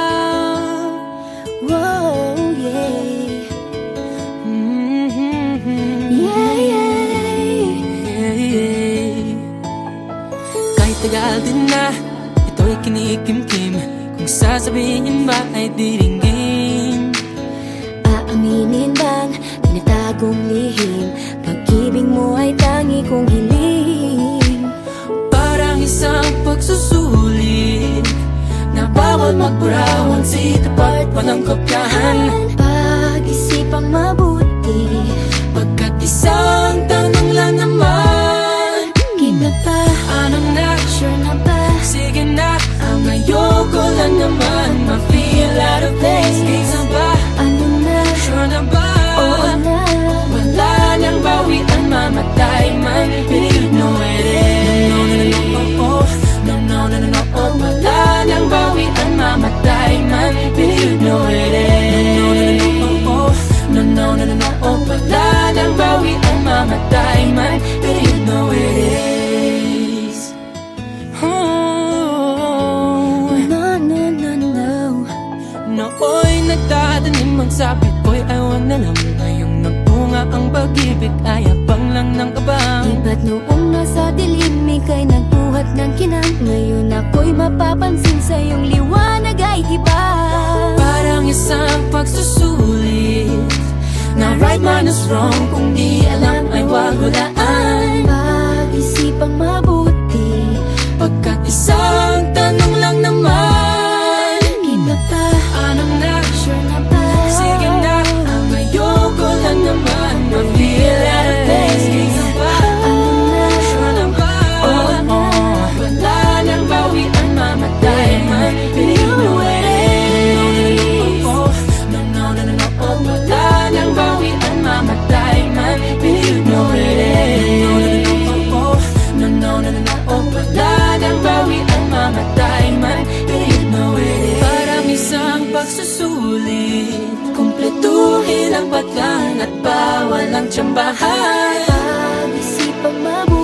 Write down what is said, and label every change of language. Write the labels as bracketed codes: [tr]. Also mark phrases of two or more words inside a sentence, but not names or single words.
[en] Whoa, yeah. Yeah, yeah. [tl] Kahit tagal din na, ito'y kinikimkim. Kung sasabihin ba ay diringgin. Aaminin bang tinatagong lihim? Pag-ibig mo ay tangi kong hiling. Parang isang pagsusulit na bawal magburawan, sikap at walang kopyahan. Pag-isipang mabuti, Pagkat isang tanong lang naman, game na ba? ano na? Sure na ba? Sige na, ang ayoko lang naman ma-feel [en] out of place. [tl] Game na ba? Ano na? Sure na ba? Oo na. Wala nang bawian, mamatay man. [en] Believe no it is. No, no, no, no, oh, oh. No, no, no, no, no, oh. [tl] Wala nang bawian, mamatay man. [en] Believe no it is. No, no, no, no, oh, oh. No, no, no, no, no, oh. [tl] Wala nang bawian, mamatay man. [en] Believe no it is. Oh. No, no, no, no. [tl] Nooy nagtatanim ang sabi ko'y ayaw na lang. Ngayong nagpunga ang pag-ibig ay abang lang ng kabang. Iba't noong nasa dilim, ika'y nagbuhat ng kinang. Ngayon ako'y mapapansin sa iyong liwanag ay iba. Parang isang pagsusulit na [en] right man is wrong. [tl] Kung di alam ay wag hulaan. Pag-isipang mabuti, Pagkat isang tanong lang naman, game na ba? ano na? Sure na ba? Sige na, ang ayoko lang naman ma-feel [en] out of place. [tl] Game na ba? Ano na? Sure na ba? Oo na. Wala nang bawian, mamatay man. [en] Believe no it is. No, no, no, no, oh. [tl] Wala nang bawian, mamatay man. [en] Believe no it is. No, no, no, no, oh. [tl] Wala nang bawian, mamatay man. [en] Believe no it is. [tl] Parang isang pagsusulit, kumpletuhin ang patlang at bawal ang tsambahan. Pag-isipang mabuti,